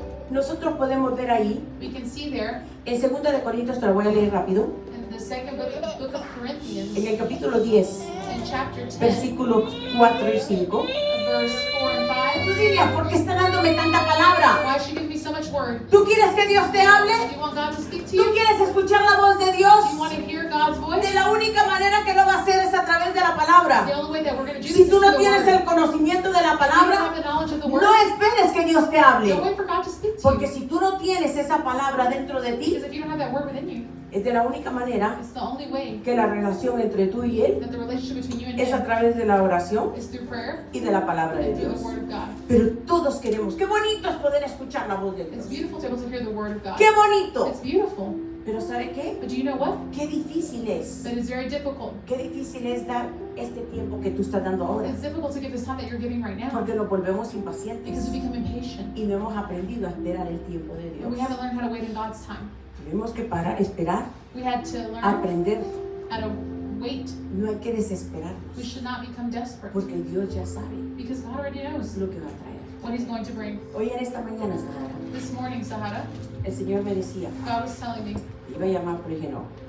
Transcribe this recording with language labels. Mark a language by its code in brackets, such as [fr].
[es] Nosotros podemos ver ahí, [en] We can see there [es] en 2 de Corintios, te lo voy a leer rápido, [en] in the second book of Corinthians, [es] en el capítulo 10, [en] in chapter 10, [es] versículos 4 y 5. [en] verse 4 and [es] Tú dirías, ¿por qué está dándome tanta palabra? [en] Why should you give me so much word? [es] ¿Tú quieres que Dios te hable? [en] Do you want God to speak to [es] ¿Tú [en] you? [es] quieres escuchar la voz de [en] Do [es] Dios? [en] you want to hear God's voice? [es] De la única manera que lo va a hacer es a través de la palabra. [en] The only way that we're going to do this [es] Si [en] is [es] tú no [en] through the [es] tienes [en] word. [es] el conocimiento de la [en] If you don't [es] palabra, [en] have the knowledge of the word, [es] no esperes que Dios te [en] don't [es] hable. [en] wait for God to speak to [es] Porque [en] you. [es] si tú no tienes esa palabra dentro de ti, [en] Because if you don't have that word within you, [es] Es de la única manera [en] It's the only way [es] que la relación entre tú y Él [en] that the relationship between you and [es] es a [en] Him [es] través de la oración [en] is through prayer [es] y de la palabra de [en] and through [es] Dios. [en] the Word of God. [es] Pero todos queremos, qué bonito es poder escuchar la voz de [en] It's [es] Dios. [en] beautiful to be able to hear the Word of God. [es] ¡Qué bonito! [en] It's beautiful. [es] Pero ¿sabe qué? [en] But do you know what? [es] Qué difícil es. [en] But it's very difficult. [es] Qué difícil es dar este tiempo que tú estás dando ahora. [en] It's difficult to give this time that you're giving right now [es] Porque nos volvemos [en] because [es] impacientes [en] we become impatient. [es] y no hemos aprendido a esperar el tiempo de [en] And we [es] Dios. [en] haven't learned how to wait in God's time. [es] Tuvimos que parar, esperar, [en] We had to learn [es] aprender. [en] how to wait. [es] No hay que [en] We [es] desesperarnos [en] should not become desperate [es] porque Dios ya sabe [en] because God already knows [es] lo que va a traer. [en] what He's going to bring. [es] Hoy en esta mañana, Sahara, [en] This morning, Sahara, [es] el Señor me decía, [en] God was telling me, [es] iba a llamar, pero dije no.